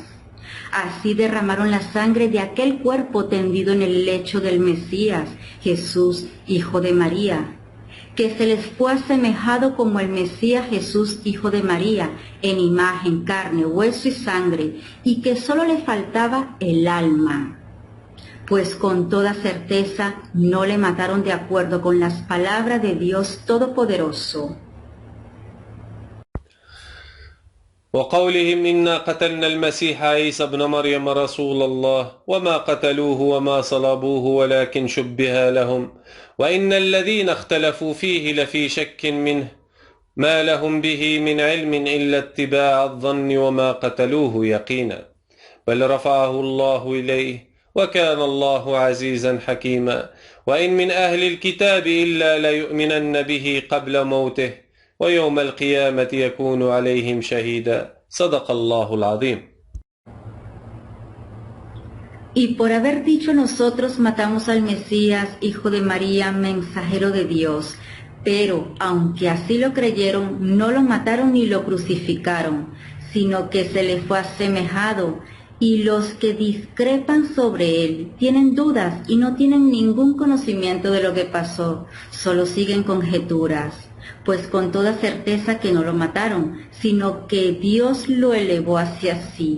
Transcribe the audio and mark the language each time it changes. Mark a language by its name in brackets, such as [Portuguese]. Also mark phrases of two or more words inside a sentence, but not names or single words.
[Spanish] Así derramaron la sangre de aquel cuerpo tendido en el lecho del Mesías, Jesús, hijo de María, que se les fue asemejado como el Mesías Jesús, hijo de María, en imagen, carne, hueso y sangre, y que solo le faltaba el alma. Pues con toda certeza no le mataron de acuerdo con las palabras de Dios Todopoderoso. [Arabic] وقولهم إنا قتلنا المسيح عيسى ابن مريم رسول الله وما قتلوه وما صلبوه ولكن شبه لهم وإن الذين اختلفوا فيه لفي شك منه ما لهم به من علم إلا اتباع الظن وما قتلوه يقينا بل رفعه الله إليه وكان الله عزيزا حكيما وإن من أهل الكتاب إلا ليؤمنن به قبل موته ويوم القيامة يكون عليهم شهيدا صدق الله العظيم. [Spanish] Y por haber dicho nosotros matamos al Mesías, hijo de María, mensajero de Dios, pero aunque así lo creyeron, no lo mataron ni lo crucificaron, sino que se le fue asemejado, y los que discrepan sobre él tienen dudas y no tienen ningún conocimiento de lo que pasó, solo siguen conjeturas, pues con toda certeza que no lo mataron, sino que Dios lo elevó hacia sí.